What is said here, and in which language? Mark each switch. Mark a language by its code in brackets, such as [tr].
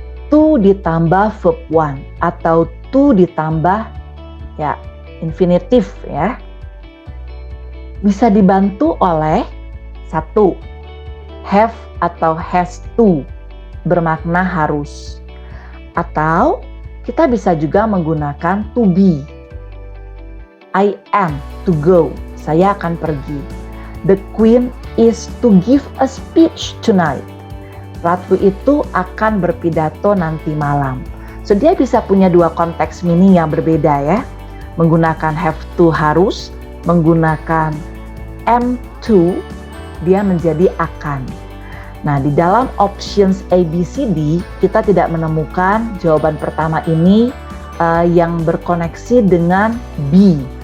[id] To ditambah verb 1 atau to ditambah ya infinitif ya. Bisa dibantu oleh 1. Have atau has to bermakna harus. Atau kita bisa juga menggunakan to be. [en] I am to go. [id] Saya akan pergi. [en] The queen is to give a speech tonight. [id] Ratu itu akan berpidato nanti malam. So dia bisa punya dua konteks meaning yang berbeda ya. Menggunakan have to harus, menggunakan am to dia menjadi akan. Nah, di dalam options A, B, C, D, kita tidak menemukan jawaban pertama ini yang berkoneksi dengan B.